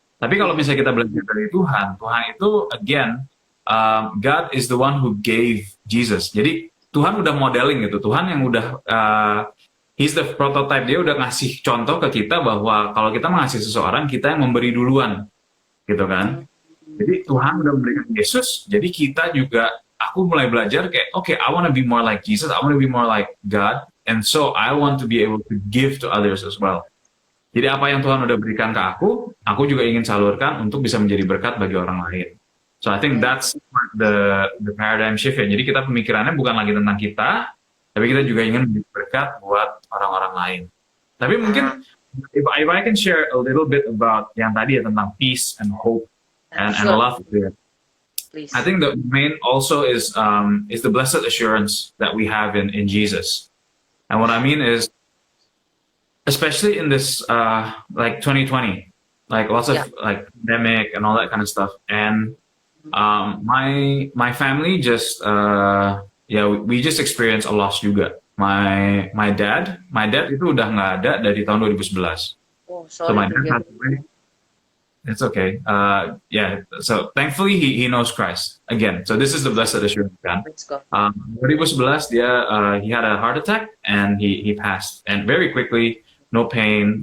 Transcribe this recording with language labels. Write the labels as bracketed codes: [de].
[id] Tapi kalau misalnya kita belajar dari Tuhan itu again, God is the one who gave Jesus. Jadi Tuhan udah modeling gitu, Tuhan yang udah [en] He's the prototype, [id] dia udah ngasih contoh ke kita bahwa kalau kita mengasihi seseorang, kita yang memberi duluan, gitu kan. Jadi Tuhan udah memberikan Yesus, jadi kita juga, aku mulai belajar kayak, [en] okay, I want to be more like Jesus, I want to be more like God, and so I want to be able to give to others as well. [id] Jadi apa yang Tuhan udah berikan ke aku juga ingin salurkan untuk bisa menjadi berkat bagi orang lain. [en] So I think that's the paradigm shift ya. [id] Jadi kita pemikirannya bukan lagi tentang kita, tapi kita juga ingin menjadi berkat buat orang-orang lain. Tapi mungkin [en] if I can share a little bit about [id] yang tadi ya tentang [en] peace and hope and love. Please. I think the main also is the blessed assurance that we have in Jesus. And what I mean is, especially in this like 2020, like lots of like pandemic and all that kind of stuff. And my family just we just experienced a loss [id] juga. [en] My dad [id] itu udah nggak ada dari tahun 2011. [en] Oh, sorry. So my dad passed away. It's okay. So thankfully he knows Christ again. So this is the blessed assurance kan. Let's go. 2011 he had a heart attack and he passed, and very quickly, no pain.